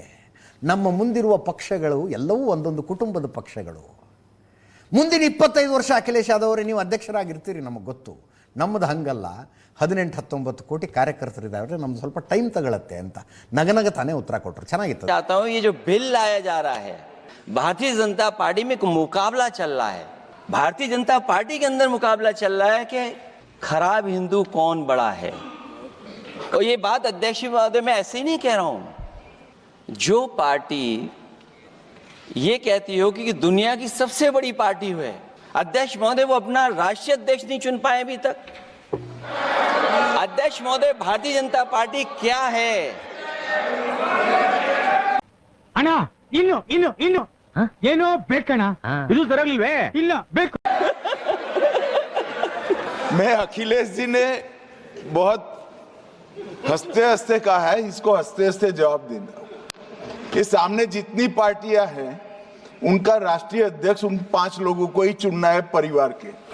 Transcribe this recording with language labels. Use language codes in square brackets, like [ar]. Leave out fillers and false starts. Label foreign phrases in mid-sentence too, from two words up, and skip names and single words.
[kn] ನಮ್ಮ ಮುಂದಿರುವ ಪಕ್ಷಗಳು ಎಲ್ಲವೂ ಒಂದೊಂದು ಕುಟುಂಬದ ಪಕ್ಷಗಳು. ಮುಂದಿನ 25 ವರ್ಷ ಅಖಿಲೇಶ್ ಯಾದವ್ ಅವರೇ ನೀವು ಅಧ್ಯಕ್ಷರಾಗಿರ್ತೀರಿ, ನಮಗೆ ಗೊತ್ತು. ನಮ್ಮದು ಹಂಗಲ್ಲ, 18-19 ಕೋಟಿ ಕಾರ್ಯಕರ್ತರಿದ್ದಾರೆ, ನಮ್ದು ಸ್ವಲ್ಪ ಟೈಮ್ ತಗೊಳುತ್ತೆ ಅಂತ ನಗನಗ ತಾನೇ ಉತ್ತರ ಕೊಟ್ಟರು. ಚೆನ್ನಾಗಿತ್ತು. [hi] चाहता हूं ये जो बिल लाया जा रहा है, भारतीय जनता पार्टी में एक मुकाबला चल रहा है. भारतीय जनता पार्टी के अंदर मुकाबला चल रहा है कि खराब हिंदू कौन बड़ा है. और ये बात अध्यक्ष महोदय मैं ऐसे ही नहीं कह रहा हूं. जो पार्टी ये कहती हो कि दुनिया की सबसे बड़ी पार्टी है, अध्यक्ष महोदय वो अपना राष्ट्रीय अध्यक्ष नहीं चुन पाए अभी तक. अध्यक्ष महोदय भारतीय जनता पार्टी क्या है? [kn] ಅಣ್ಣ ಇನ್ನು ಏನೋ ಬೇಕಣ್ಣ, ಇದು ತರಲಿಲ್ವೇ? ಇಲ್ಲ ಬೇಕು. [hi] मैं अखिलेश जी ने बहुत हंसते हंसते कहा है, इसको हंसते हंसते जवाब देना. ये सामने जितनी पार्टियां हैं उनका राष्ट्रीय अध्यक्ष उन 5 लोगों को ही चुनना है परिवार के.